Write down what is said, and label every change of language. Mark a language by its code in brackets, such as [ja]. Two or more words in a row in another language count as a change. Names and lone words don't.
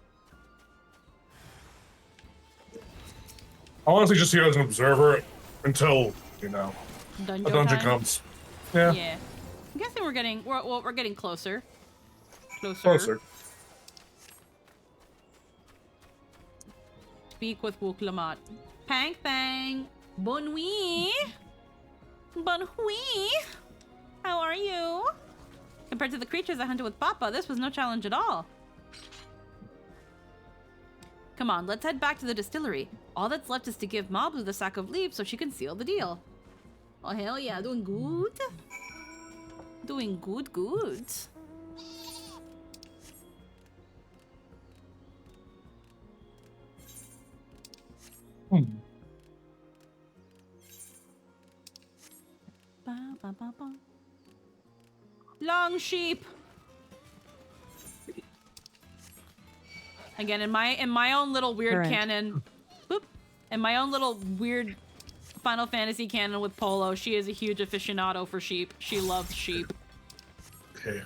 [en] I'll honestly just here as an observer until, you know, Dungeon a dungeon time? comes. Yeah. Yeah. I'm guessing we're getting closer. Closer. Speak with Wook Lamat. [fr] Pang Pang. Bon nuit. Bon nuit. [en] How are you? Compared to the creatures I hunted with Papa, this was no challenge at all. Come on, let's head back to the distillery. All that's left is to give Mablu the sack of leaves so she can seal the deal. Oh, hell yeah. Doing good? Doing good. Ba, ba, ba, ba. Long sheep. Again, in my own little weird Current. canon, boop, in my own little weird Final Fantasy canon with Polo, she is a huge aficionado for sheep. She loves sheep. Okay.